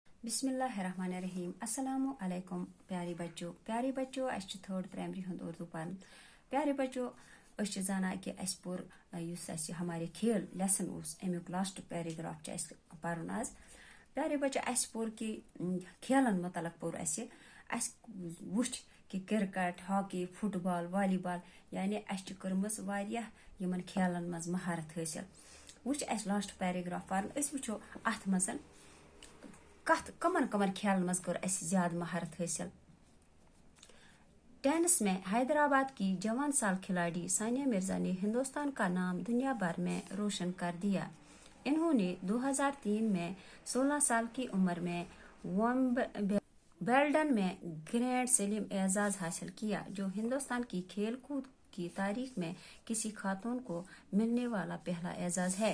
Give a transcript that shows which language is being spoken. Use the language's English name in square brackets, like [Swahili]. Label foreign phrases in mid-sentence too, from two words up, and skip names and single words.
[Arabic] بسم اللہ الرحمن الرحیم السلام علیکم [Kashmiri] پیارے بچو اس [English] third primary [Kashmiri] ہند اردو پرن پیارے بچو اس زانان کہ اس پور اس [Urdu] ہمارے کھیل [Kashmiri] لیسن اس امیک [English] last paragraph [Kashmiri] اس پرن آز پیارے بچو اس پور کہ کھیلن متعلق پور اس وچھ کہ کرکٹ ہاکی فٹ بال والی بال یعنی اس کرمز واریاہ یمن کھیلن مز مہارت حاصل وچھ اس [English] last paragraph [Kashmiri] پرن اس وچھو اتھ مزن کمن کھیلن مز کر اس زیادہ مہارت حاصل. [Urdu] ٹینس میں حیدرآباد کی جوان سال کھلاڑی ثانیہ مرزا نے ہندوستان کا نام دنیا بھر میں روشن کر دیا. انہوں نے 2003 میں 16 سال کی عمر میں ویمبلڈن میں گرینڈ سلیم اعزاز حاصل کیا جو ہندوستان کی کھیل کود کی تاریخ میں کسی خاتون کو ملنے والا پہلا اعزاز ہے.